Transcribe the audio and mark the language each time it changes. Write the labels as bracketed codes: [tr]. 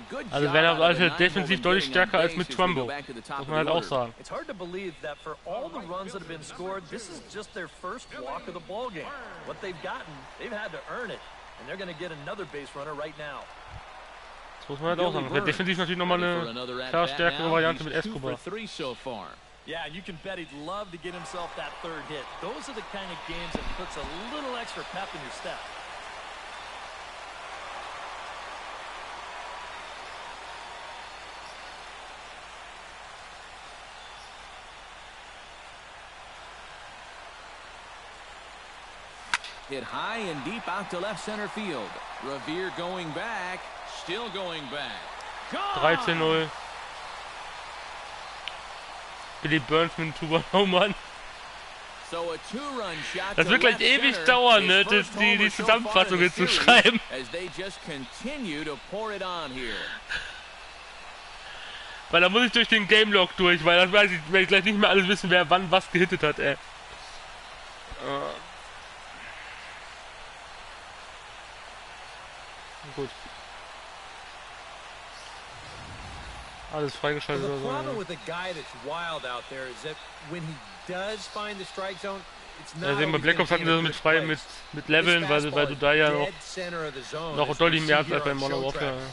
[de] Also wäre er also defensiv deutlich stärker als mit Trumbo. Muss man halt auch sagen. [en] It's hard to believe that for all the runs that have been scored, this is just their first walk of the ball game. What they've gotten, they've had to earn it, and they're going to get another base runner right now. [de] Das muss man halt auch sagen. Das wäre defensiv natürlich nochmal eine klar stärkere Variante mit Escobar. [en] Yeah, you can bet he'd love to get himself that third hit. Those are the kind of games that puts a little extra pep in your step. Hit high and deep out to left center field. Revere going back, still going back. 13-0. [de] Billy Burns mit einem Home Run. [en] So a two-run shot. [de] Das wird gleich ewig dauern, ne, die Zusammenfassung jetzt zu schreiben. [en] As they just continue to pour it on here. [de] Weil da muss ich durch den Game Log durch, weil das werde ich gleich nicht mehr alles wissen, wer wann was gehittet hat, ey. Gut. Alles freigeschaltet [en] The [de] oder so. [en] problem with a guy that's wild out there is that when he does find the strike zone, [de] Ja, sehen wir, Black Ops hatten das mit frei mit Leveln, weil du da ja noch deutlich mehr hast als bei Modern Warfare.